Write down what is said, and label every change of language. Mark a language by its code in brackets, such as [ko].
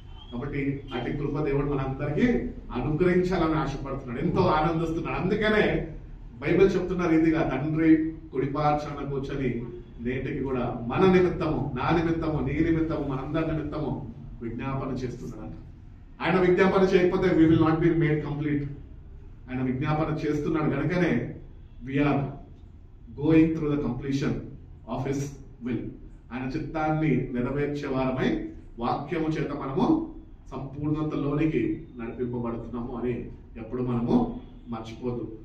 [te] కాబట్టి అటు కృప దేవుడు మనందరికీ అనుగ్రహించాలని ఆశపడుతున్నాడు, ఎంతో ఆనందిస్తున్నాడు. అందుకనే బైబిల్ చెప్తున్న రీతిగా తండ్రి కుడిపార్శ్వన కూర్చొని నేటికి కూడా మన నిమిత్తము, నా నిమిత్తము, నీ నిమిత్తము, మనందరి నిమిత్తము విజ్ఞాపన చేస్తున్నాడు. ఆయన విజ్ఞాపన చేయకపోతే [en] we will not be made complete. [te] ఆయన విజ్ఞాపన చేస్తున్నాడు కనుకనే [en] We are going through the completion of his will. [te] ఆయన చిత్తాన్ని నెరవేర్చే వారమై వాక్యము చేత మనము సంపూర్ణతలోనికి నడిపింపబడుతున్నాము అని ఎప్పుడు మనము మర్చిపోదు.